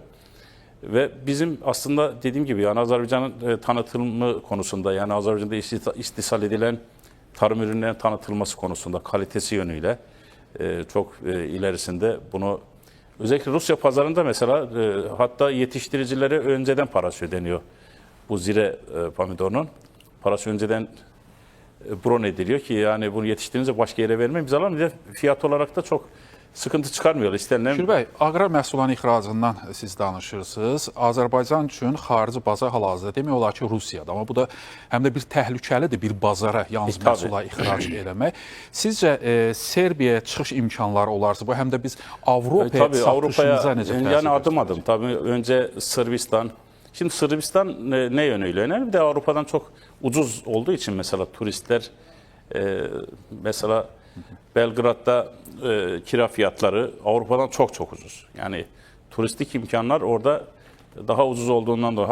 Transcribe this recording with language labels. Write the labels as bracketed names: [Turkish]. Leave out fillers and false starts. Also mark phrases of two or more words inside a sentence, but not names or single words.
[Turkish] Ve bizim aslında dediğim gibi yani Azerbaycan'ın tanıtımı konusunda yani Azerbaycan'da istisal edilen tarım ürünlerinin tanıtılması konusunda kalitesi yönüyle çok ilerisinde bunu özellikle Rusya pazarında mesela hatta yetiştiricilere önceden parası ödeniyor. Bu zire pomidorunun parası önceden bron ediliyor ki yani bunu yetiştirince başka yere vermeyin. Biz alalım bir de fiyat olarak da çok sıkıntı çıkarmıyorlar. İstenilen [Azerbaijani] Şükür bəy, aqrar məhsulların ixracından siz danışırsınız. Azərbaycan üçün xarici bazar hal-hazırda demək olar ki, Rusiyadır. Amma bu da həm də bir təhlükəlidir bir bazara yalnız [Turkish] Tabii. [Azerbaijani] məhsullar ixrac eləmək. Sizcə Serbiyaya çıxış imkanları olarsa bu həm də biz Avropaya [Turkish] tabii Avrupa'ya [Azerbaijani] satışımıza necə təsir [Turkish] yani adım [Azerbaijani] göstərəcək? [Turkish] adım. Tabii önce Sırbistan. Şimdi Sırbistan ne yönüyle önemli? Bir de Avrupa'dan çok ucuz olduğu için mesela turistler mesela Belgrad'da kira fiyatları Avrupa'dan çok ucuz. Yani turistik imkanlar orada daha ucuz olduğundan dolayı.